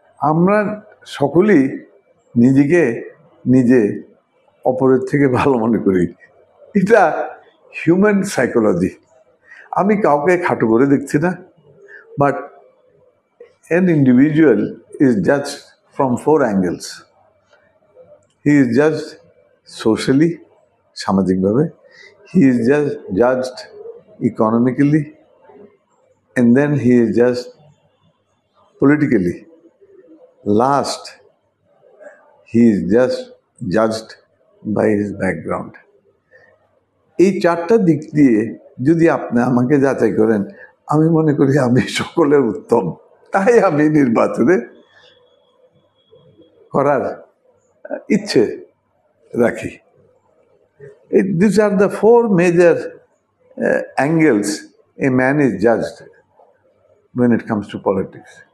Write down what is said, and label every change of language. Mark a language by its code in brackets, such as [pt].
[bn] আমরা সকলেই নিজেকে নিজে অপরের থেকে ভালো মনে করি, এটা হিউম্যান সাইকোলজি। আমি কাউকে খাটো করে দেখছি না, [en] But an individual is judged from 4 angles. He is judged socially, [bn] সামাজিকভাবে, [en] he is judged economically, and then he is judged politically. Last, he is just judged by his background. [bn] এই 4টা দিক দিয়ে যদি আপনি আমাকে যাচাই করেন, আমি মনে করি আমি সকলের উত্তম, তাই আমি নির্বাচনে করার ইচ্ছে রাখি। [en] These are the 4 major angles a man is judged when it comes to politics.